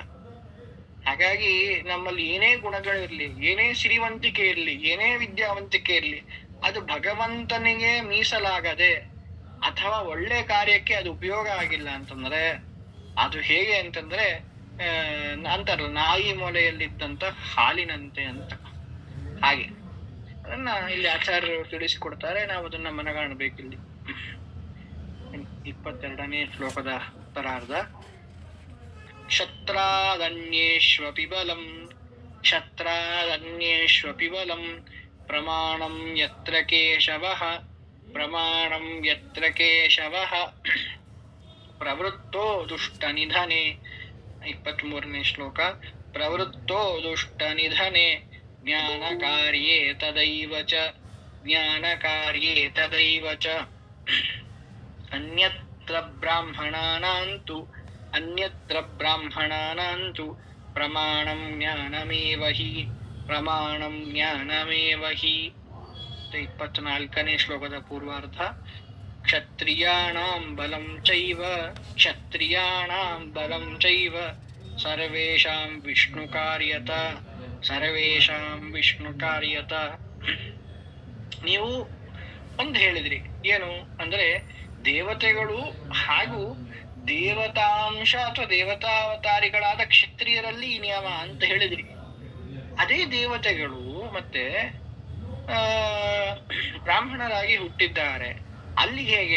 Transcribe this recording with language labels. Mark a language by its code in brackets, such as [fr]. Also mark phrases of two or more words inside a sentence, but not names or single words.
[kn] ಹಾಗಾಗಿ ನಮ್ಮಲ್ಲಿ ಏನೇ ಗುಣಗಳಿರ್ಲಿ, ಏನೇ ಸಿರಿವಂತಿಕೆ ಇರ್ಲಿ, ಏನೇ ವಿದ್ಯಾವಂತಿಕೆ ಇರ್ಲಿ, ಅದು ಭಗವಂತನಿಗೆ ಮೀಸಲಾಗದೆ ಅಥವಾ ಒಳ್ಳೆ ಕಾರ್ಯಕ್ಕೆ ಅದು ಉಪಯೋಗ ಆಗಿಲ್ಲ ಅಂತಂದ್ರೆ ಅದು ಹೇಗೆ ಅಂತಂದ್ರೆ ಅಂತಾರಲ್ಲ, ನಾಯಿ ಮೊಲೆಯಲ್ಲಿದ್ದಂತ ಹಾಲಿನಂತೆ ಅಂತ. ಹಾಗೆ ಅದನ್ನ ಇಲ್ಲಿ ಆಚಾರ್ಯರು ತಿಳಿಸಿಕೊಡ್ತಾರೆ. ನಾವು ಅದನ್ನ ಮನಗಾಣಬೇಕಿಲ್ಲಿ. 22ನೇ ಶ್ಲೋಕದ ಉತ್ತರಾರ್ಧ. [sa] ಕ್ಷತ್ರಾದನ್ಯೇಷ್ವಪಿ ಬಲಂ, ಕ್ಷತ್ರಾದನ್ಯೇಷ್ವಪಿ ಬಲಂ, ಪ್ರಮಾಣಂ ಯತ್ರ ಕೇಶವಃ, ಪ್ರಮಾಣಂ ಯತ್ರ ಕೇಶವಃ, ಪ್ರವೃತ್ತೋ ದುಷ್ಟ ನಿಧನೆ. [kn] 23ನೇ ಶ್ಲೋಕ. [sa] ಪ್ರವೃತ್ತೋ ದುಷ್ಟ ನಿಧನೆ, ಜ್ಞಾನ ಕಾರ್ಯೇ ತದೈವ ಚ, ಜ್ಞಾನ ಕಾರ್ಯೇ ತದೈವ ಚ. ಅನ್ಯತ್ರ ಬ್ರಾಹ್ಮಣಾನಾಂತು, ಅನ್ಯತ್ರ ಬ್ರಾಹ್ಮಣಾನಾಂತು ಪ್ರಮಾಣಂ ಜ್ಞಾನಮೇವ ಹಿ, ಪ್ರಮಾಣಂ ಜ್ಞಾನಮೇವ ಹಿ. [kn] 24ನೇ ಶ್ಲೋಕದ ಪೂರ್ವಾರ್ಧ. [sa] ಕ್ಷತ್ರಿಯಾಣಾಂ ಬಲಂ ಚೈವ, ಕ್ಷತ್ರಿಯಾಣಾಂ ಬಲಂ ಚೈವ, ಸರ್ವೇಷಾಂ ವಿಷ್ಣು ಕಾರ್ಯತ, ಸರ್ವೇಷಾಂ ವಿಷ್ಣು ಕಾರ್ಯತ. [kn] ನೀವು ಒಂದು ಹೇಳಿದ್ರಿ, ಏನು ಅಂದ್ರೆ ದೇವತೆಗಳು ಹಾಗೂ ದೇವತಾಂಶ ಅಥವಾ ದೇವತಾವತಾರಿಗಳಾದ ಕ್ಷತ್ರಿಯರಲ್ಲಿ ಈ ನಿಯಮ ಅಂತ ಹೇಳಿದ್ರಿ. ಅದೇ ದೇವತೆಗಳು ಮತ್ತೆ ಬ್ರಾಹ್ಮಣರಾಗಿ ಹುಟ್ಟಿದ್ದಾರೆ, ಅಲ್ಲಿ ಹೇಗೆ?